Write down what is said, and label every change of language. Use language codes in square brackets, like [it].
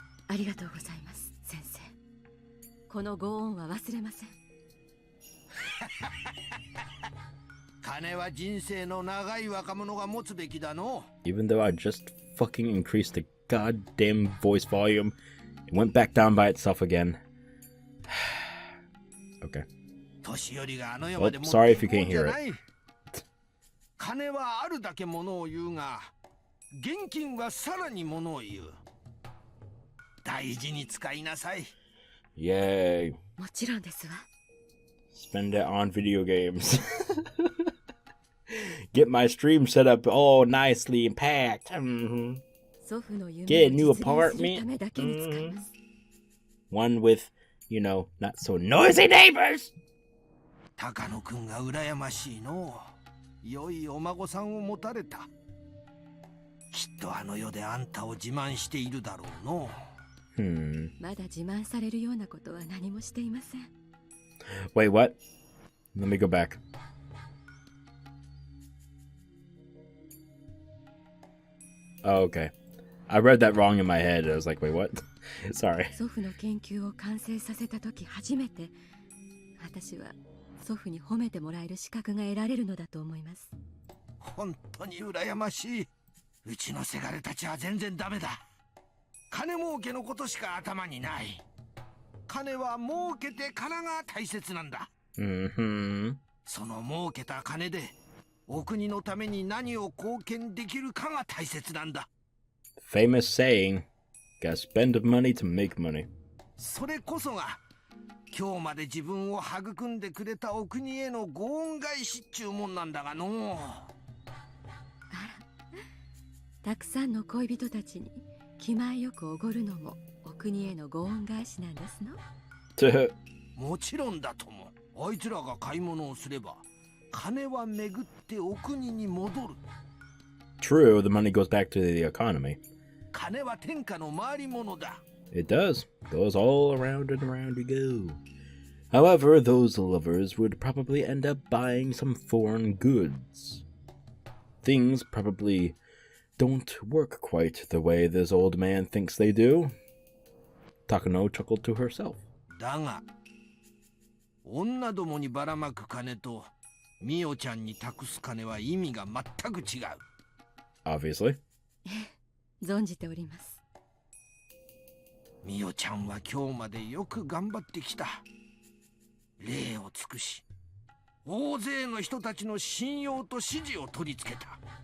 [ja] ありがとうございます、先生。このご恩は忘れません。金は人生の長い若者が持つべきだの。 [en] Even though I just fucking increased the goddamn voice volume, it went back down by itself again. Okay. Well, sorry if you can't hear it. [ja] 金はあるだけものを言うが、現金はさらにものを言う。大事に使いなさい。 [en] Yay. [ja] もちろんですわ。 [en] Spend it on video games. Get my stream set up all nicely and packed. Mm-hmm. Get a new apartment. Mm-hmm. One with, not so noisy neighbors. [ja] 高野くんが羨ましいの。良いお孫さんを持たれた。きっとあの世であんたを自慢しているだろうの。まだ自慢されるようなことは何もしていません。 [en] Wait, what? Let me go back. Oh, okay. I read that wrong in my head. I was like, wait, what? Sorry. [ja] 祖父の研究を完成させたとき初めて、私は祖父に褒めてもらえる資格が得られるのだと思います。本当に羨ましい。うちのせがれたちは全然ダメだ。金儲けのことしか頭にない。金は儲けてからが大切なんだ。その儲けた金でお国のために何を貢献できるかが大切なんだ。 [en] Famous saying, gotta spend money to make money. [ja] それこそが今日まで自分を育んでくれたお国へのご恩返しっちゅうもんなんだがの。たくさんの恋人たちに気前よくおごるのもお国へのご恩返しなんですの。もちろんだとも。あいつらが買い物をすれば金は巡ってお国に戻る。 [en] True, the money goes back to the economy. [ja] 金は天下の回り物だ。 [en] It does. Goes all around and around we go. However, those lovers would probably end up buying some foreign goods. things probably don't work quite the way this old man thinks they do. Takano chuckled to herself. [ja] だが、女どもにばらまく金とミオちゃんに託す金は意味が全く違う。 [en] Obviously. [ja] 存じております。ミオちゃんは今日までよく頑張ってきた。礼を尽くし、大勢の人たちの信用と支持を取り付けた。